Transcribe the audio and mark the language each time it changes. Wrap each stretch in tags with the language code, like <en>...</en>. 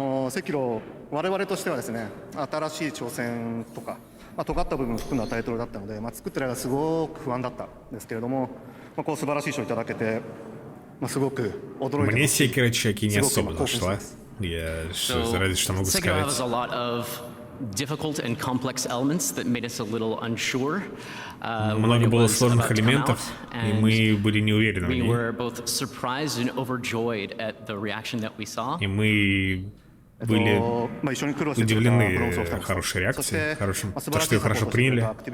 <ja>セキロ我々としてはですね、新しい挑戦とか、尖った部分を含んだタイトルだったので、作ってる間すごく不安だったんですけれども、こう素晴らしい賞をいただけて、すごく驚いてます。</ja> <ru>Мне Sekiro чеки не особо зашла. Я разве что могу сказать.</ru> <en>Sekiro has a lot of difficult and complex elements that made us a little unsure.</en> <ru>Много было сложных элементов, и мы были не уверены в</ru> <en>We</en> <ru>ней.</ru> <en>were both surprised and overjoyed at the reaction that we saw.</en> <ru>И мы были удивлены хорошей реакцией, хорошим, то, что ее хорошо приняли.</ru>